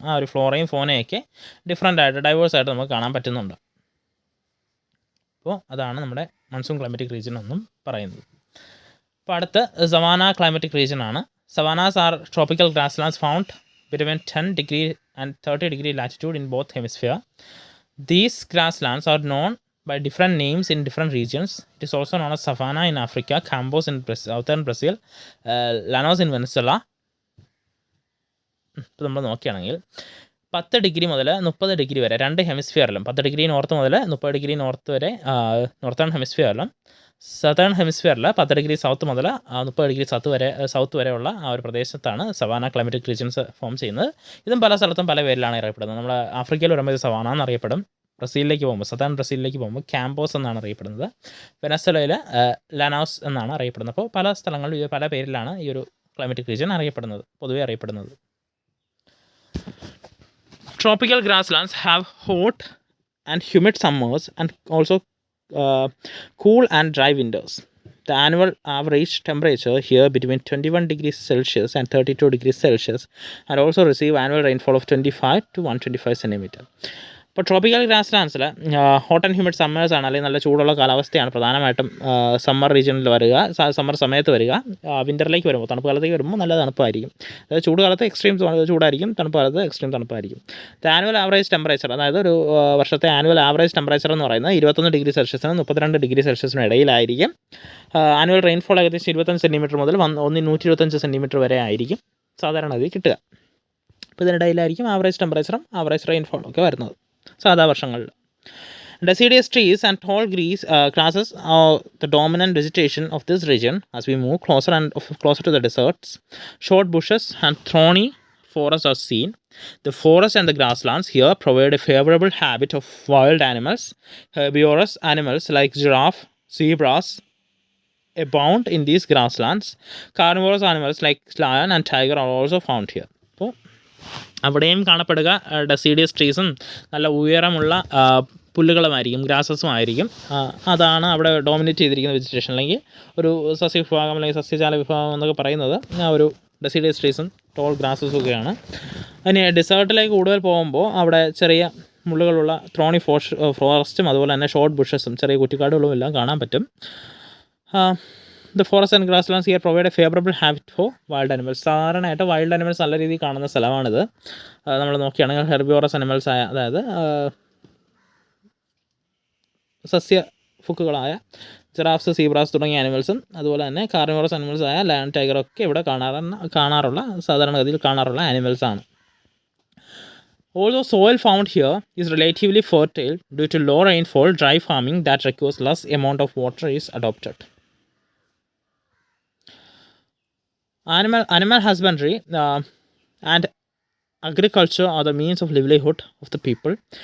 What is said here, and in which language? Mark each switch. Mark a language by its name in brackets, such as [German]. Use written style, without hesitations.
[Malayalam] ആ ഒരു ഫ്ലോറയും ഫോണയൊക്കെ ഡിഫറെൻ്റ് ആയിട്ട് ഡൈവേഴ്സായിട്ട് നമുക്ക് കാണാൻ പറ്റുന്നുണ്ട്. അപ്പോൾ അതാണ് നമ്മുടെ മൺസൂൺ ക്ലൈമറ്റിക് റീജിയൻ എന്നും പറയുന്നത്. അപ്പോൾ അടുത്ത് സവാന ക്ലൈമറ്റിക് റീജിയൻ ആണ്. [English] Savannas are tropical grasslands found between 10 degree and 30 degree latitude in both hemispheres. These grasslands are known by different names in different regions. It is also known as savanna in Africa, Campos in southern Brazil, Llanos in Venezuela. [Malayalam] ഇപ്പോൾ നമ്മൾ നോക്കുകയാണെങ്കിൽ 10 degree മുതൽ 30 degree വരെ രണ്ട് ഹെമിസ്ഫിയറിലും, 10 degree north മുതൽ 30 degree north വരെ northern ഹെമിസ്ഫിയറിലും, southern ഹെമിസ്ഫിയറിൽ 10 degree south മുതൽ 30 degree south വരെയുള്ള ആ ഒരു പ്രദേശത്താണ് സവാന ക്ലൈമറ്റിക് റീജിയൻസ് ഫോം ചെയ്യുന്നത്. ഇതും പല സ്ഥലത്തും പല പേരിലാണ് അറിയപ്പെടുന്നത്. നമ്മൾ ആഫ്രിക്കയിൽ വരുമ്പോൾ ഇത് സവാന എന്നറിയപ്പെടും. ബ്രസീലിലേക്ക് പോകുമ്പോൾ, സതേൺ ബ്രസീലിലേക്ക് പോകുമ്പോൾ ക്യാമ്പോസ് എന്നാണ് അറിയപ്പെടുന്നത്. വെനസ്വലയിൽ ലാനോസ് എന്നാണ് അറിയപ്പെടുന്നത്. അപ്പോൾ പല സ്ഥലങ്ങളിലും പല പേരിലാണ് ഈ ഒരു ക്ലൈമറ്റിക് റീജിയൻ അറിയപ്പെടുന്നത്, പൊതുവെ അറിയപ്പെടുന്നത്. [English] Tropical grasslands have hot and humid summers and also cool and dry winters. The annual average temperature here between 21 degrees Celsius and 32 degrees Celsius, and also receive annual rainfall of 25 to 125 centimeter. [Malayalam] ഇപ്പോൾ tropical grass ലാൻഡ്സിൽ [English] hot and humid summers [Malayalam] ആണ്, അല്ലെങ്കിൽ നല്ല ചൂടുള്ള കാലാവസ്ഥയാണ് പ്രധാനമായിട്ടും summer റീജിയനിൽ വരിക, summer സമയത്ത് വരിക. വിൻ്ററിലേക്ക് വരുമ്പോൾ, തണുപ്പ് കാലത്തേക്ക് വരുമ്പോൾ നല്ല തണുപ്പായിരിക്കും. അതായത് ചൂട് കാലത്ത് എക്സ്ട്രീം ചൂടായിരിക്കും, തണുപ്പ് കാലത്ത് എക്സ്ട്രീം തണുപ്പായിരിക്കും. ആനുവൽ ആവറേജ് ടെമ്പറേച്ചർ, അതായത് ഒരു വർഷത്തെ ആനുവൽ ആവറേജ് ടെമ്പറേച്ചർ എന്ന് പറയുന്നത് 21 ഡിഗ്രി സെൽഷ്യസിനും 32 ഡിഗ്രി സെൽഷ്യസിനും ഇടയിലായിരിക്കും. ആനുവൽ റെയിൻഫോൾ ഏകദേശം 25 സെൻറ്റിമീറ്റർ മുതൽ 125 സെൻറ്റിമീറ്റർ വരെ ആയിരിക്കും സാധാരണ കിട്ടുക. അപ്പോൾ ഇതിനിടയിലായിരിക്കും ആവറേജ് ടെമ്പറേച്ചറും ആവറേജ് റെയിൻഫോളും ഒക്കെ വരുന്നത്. സാധാ വർഷങ്ങളിൽ. [English] Deciduous trees and tall grasses are the dominant vegetation of this region. As we move closer to the deserts, short bushes and thorny forests are seen. The forest and the grasslands here provide a favorable habitat of wild animals. Herbivorous animals like giraffe, zebras abound in these grasslands. Carnivorous animals like lion and tiger are also found here. [Malayalam] അപ്പോൾ അവിടെയും കാണപ്പെടുക deciduous ട്രീസും നല്ല ഉയരമുള്ള പുല്ലുകളുമായിരിക്കും, ഗ്രാസസും ആയിരിക്കും. അതാണ് അവിടെ dominate ചെയ്തിരിക്കുന്ന vegetation, അല്ലെങ്കിൽ ഒരു സസ്യവിഭാഗം അല്ലെങ്കിൽ സസ്യജാല വിഭാഗം എന്നൊക്കെ പറയുന്നത് ആ ഒരു ഡെസിഡിയസ് ട്രീസും ടോൾ ഗ്രാസസും ഒക്കെയാണ്. അതിന് ഡെസേർട്ടിലേക്ക് കൂടുതൽ പോകുമ്പോൾ അവിടെ ചെറിയ മുള്ളുകളുള്ള ത്രോണി ഫോറസ്റ്റും അതുപോലെ തന്നെ ഷോർട്ട് ബുഷസും ചെറിയ കുറ്റിക്കാടുകളും എല്ലാം കാണാൻ പറ്റും. [English] The forest and grasslands here provide a favourable habit for wild animals. [Malayalam] സാധാരണയായിട്ട് വൈൽഡ് അനിമൽസ് നല്ല രീതിയിൽ കാണുന്ന സ്ഥലമാണിത്. നമ്മൾ നോക്കുകയാണെങ്കിൽ ഹെർബിവോറസ് അനിമൽസ് ആയ, അതായത് സസ്യഫുക്കുകളായ ജിറാഫ്സ്, സീബ്രാസ് തുടങ്ങിയ ആനിമൽസും അതുപോലെ തന്നെ കാർണിവോറസ് അനിമൽസ് ആയ ലയൺ, ടൈഗറൊക്കെ ഇവിടെ സാധാരണഗതിയിൽ കാണാറുള്ള ആനിമൽസാണ്. [English] Although soil found here is relatively fertile, due to low rainfall, dry farming that requires less amount of water is adopted. Animal husbandry and agriculture are the means of livelihood of the people.